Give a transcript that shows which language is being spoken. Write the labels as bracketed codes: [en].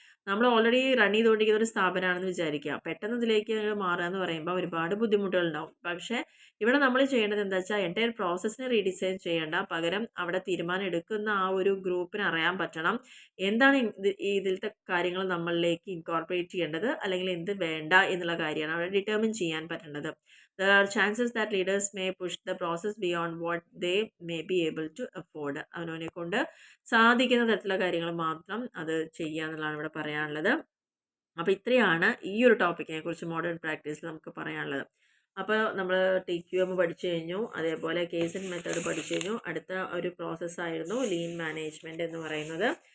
[ml] നമ്മൾ already run ചെയ്തുകൊണ്ടിരിക്കുന്ന ഒരു സ്ഥാപനമാണെന്ന് വിചാരിക്കുക, പെട്ടെന്ന് ഇതിലേക്ക് മാറുക എന്ന് പറയുമ്പോൾ ഒരുപാട് ബുദ്ധിമുട്ടുകൾ ഉണ്ടാവും. പക്ഷേ ഇവിടെ നമ്മൾ ചെയ്യേണ്ടത് എന്താ വെച്ചാൽ എൻറ്റയർ പ്രോസസ്സിനെ റീഡിസൈൻ ചെയ്യേണ്ട, പകരം അവിടെ തീരുമാനം എടുക്കുന്ന ആ ഒരു ഗ്രൂപ്പിന് അറിയാൻ പറ്റണം എന്താണ് ഇതിലത്തെ കാര്യങ്ങൾ നമ്മളിലേക്ക് ഇൻകോർപ്പറേറ്റ് ചെയ്യേണ്ടത് അല്ലെങ്കിൽ എന്ത് വേണ്ട എന്നുള്ള കാര്യമാണ് അവിടെ ഡിറ്റർമിൻ ചെയ്യാൻ പറ്റേണ്ടത്. [en] There are chances that leaders may push the process beyond what they may be able to afford. [ml] അവനവനെ കൊണ്ട് സാധിക്കുന്ന തരത്തിലുള്ള കാര്യങ്ങൾ മാത്രം അത് ചെയ്യുക എന്നുള്ളതാണ് ഇവിടെ പറയാനുള്ളത്. അപ്പോൾ ഇത്രയാണ് ഈ ഒരു ടോപ്പിക്കിനെ കുറിച്ച് മോഡേൺ പ്രാക്ടീസിൽ നമുക്ക് പറയാനുള്ളത്. അപ്പോൾ നമ്മൾ TQM പഠിച്ചു കഴിഞ്ഞു, അതേപോലെ കേസ് ആൻഡ് മെത്തേഡ് പഠിച്ചു കഴിഞ്ഞു. അടുത്ത ഒരു പ്രോസസ്സായിരുന്നു ലീൻ മാനേജ്മെൻറ്റ് എന്ന് പറയുന്നത്.